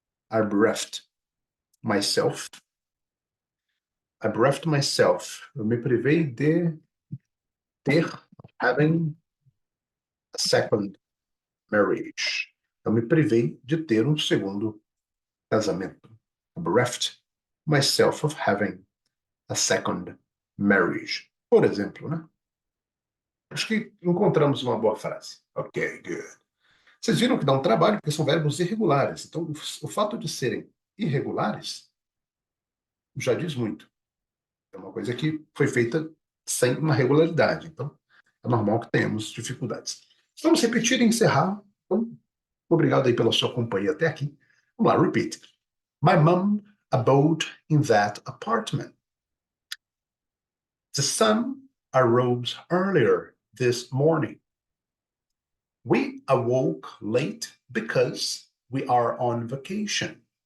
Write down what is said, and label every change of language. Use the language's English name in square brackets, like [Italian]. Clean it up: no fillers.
[English] I bereft myself. I bereft myself. [Portuguese] Eu me privei de ter, [English] having a second marriage. [Portuguese] Eu me privei de ter um segundo casamento. [English] I bereft myself of having a second marriage. [Portuguese] Por exemplo, né? Acho que encontramos uma boa frase. [English] Ok, good. [Portuguese] Vocês viram que dá um trabalho porque são verbos irregulares. Então, o fato de serem irregulares já diz muito. É uma coisa que foi feita sem uma regularidade. Então, é normal que tenhamos dificuldades. Vamos repetir e encerrar. Então, obrigado aí pela sua companhia até aqui. Vamos lá, repeat. [English] My mom abode in that apartment. The sun arose earlier this morning. We awoke late because we are on vacation.